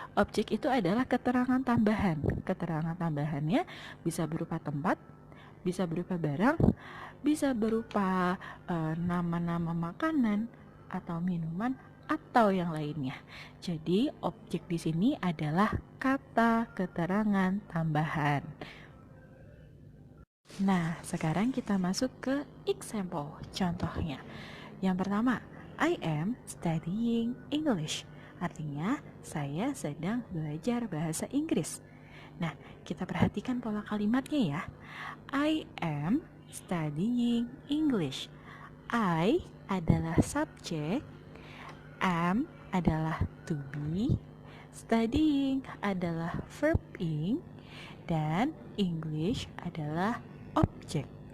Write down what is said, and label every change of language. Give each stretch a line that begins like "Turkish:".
Indonesian: Objek itu adalah keterangan tambahan. Keterangan tambahannya bisa berupa tempat, bisa berupa barang, bisa berupa nama-nama makanan atau minuman atau yang lainnya. Jadi, objek di sini adalah kata keterangan tambahan. Nah, sekarang kita masuk ke example, contohnya.
English: Yang pertama, I am studying English.
Indonesian: Artinya, saya sedang belajar bahasa Inggris. Nah, kita perhatikan pola kalimatnya ya.
English: I am studying English.
Indonesian: I adalah subjek, am adalah to be, studying adalah verb ing, dan English adalah objek.